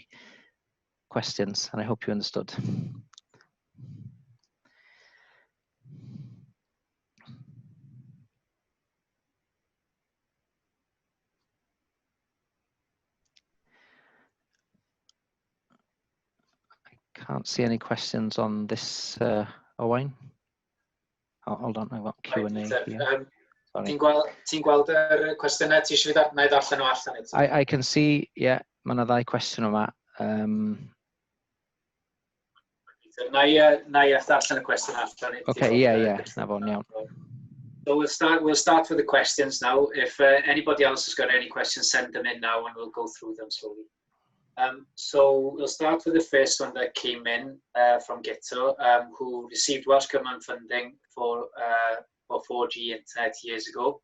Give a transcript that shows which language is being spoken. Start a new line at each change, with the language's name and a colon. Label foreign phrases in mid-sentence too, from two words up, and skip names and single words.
English: Questions, and I hope you understood. Can't see any questions on this, Owain. Oh, hold on, I've got Q&A here.
Welsh: Ti'n gweld yr cwestiynau? Ti eisiau na i ddarllen nhw allan eto?
English: I can see, yeah,
Welsh: mae yna ddau cwestiwn yma. Na i ddarllen y cwestiwn allan.
English: Okay, yeah,
Welsh: na fo'n iawn.
English: So we'll start with the questions now. If anybody else has got any questions, send them in now and we'll go through them slowly. So we'll start with the first one that came in from Gweithio, who received Welsh Government funding for 4G internet years ago.